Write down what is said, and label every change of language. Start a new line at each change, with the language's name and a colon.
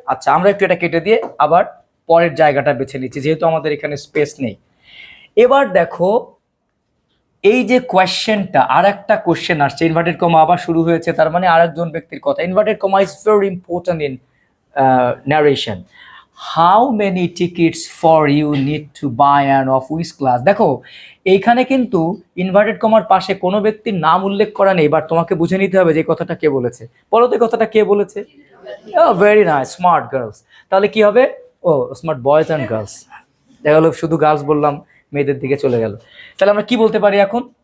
Bangla: আচ্ছা, আমরা একটু এটা কেটে দিয়ে আবার পরের জায়গাটা বেছে নিচ্ছি, যেহেতু আমাদের এখানে স্পেস নেই। এবার দেখো এই যে কোয়েশ্চেনটা, আর একটা কোয়েশ্চেন আসছে, ইনভার্টেড কমা আবার শুরু হয়েছে, তার মানে আরেকজন ব্যক্তির কথা।
English: Inverted comma is very important in narration. How many tickets for you need to buy and of which class?
Bangla: দেখো এইখানে কিন্তু ইনভার্টেড কমার পাশে কোনো ব্যক্তির নাম উল্লেখ করা নেই। এবার তোমাকে বুঝে নিতে হবে যে কথাটা কে বলেছে। বলো তো কথাটা কে বলেছে?
English: Very nice, smart girls.
Bangla: তাহলে কি হবে?
English: ও smart boys and girls.
Bangla: দেখা গেলো শুধু গার্লস বললাম, মেয়েদের দিকে চলে গেল। তাহলে আমরা কি বলতে পারি এখন?